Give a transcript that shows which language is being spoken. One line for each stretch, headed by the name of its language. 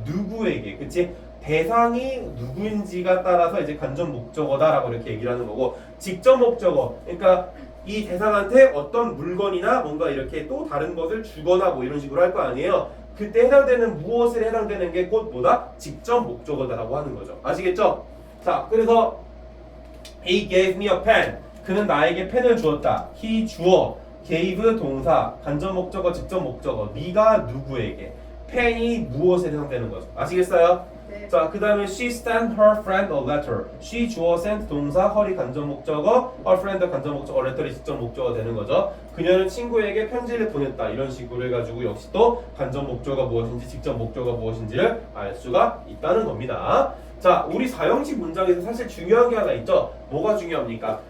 Korean: 누구에게, 그치? 대상이 누구인지가 따라서 이제 간접 목적어다라고 이렇게 얘기를 하는 거고, 직접 목적어, 그러니까 이 대상한테 어떤 물건이나 뭔가 이렇게 또 다른 것을 주거나 뭐 이런 식으로 할 거 아니에요. 그때 해당되는 무엇에 해당되는 게 곧 뭐다? 직접 목적어다라고 하는 거죠. 아시겠죠? 자, 그래서
English: He gave me a pen.
Korean: 그는 나에게 펜을 주었다. He 주어, gave 동사, 간접 목적어, 직접 목적어. 네가 누구에게? 펜이 무엇에 해당되는 거죠. 아시겠어요? 자, 그 다음에
English: she sent her friend a letter.
Korean: she 주어 sent 동사, her이 간접 목적어, her friend 간접 목적어, letter이 직접 목적어 되는 거죠. 그녀는 친구에게 편지를 보냈다. 이런 식으로 해가지고 역시 또 간접 목적어가 무엇인지 직접 목적어가 무엇인지를 알 수가 있다는 겁니다. 자, 우리 4형식 문장에서 사실 중요한 게 하나 있죠. 뭐가 중요합니까?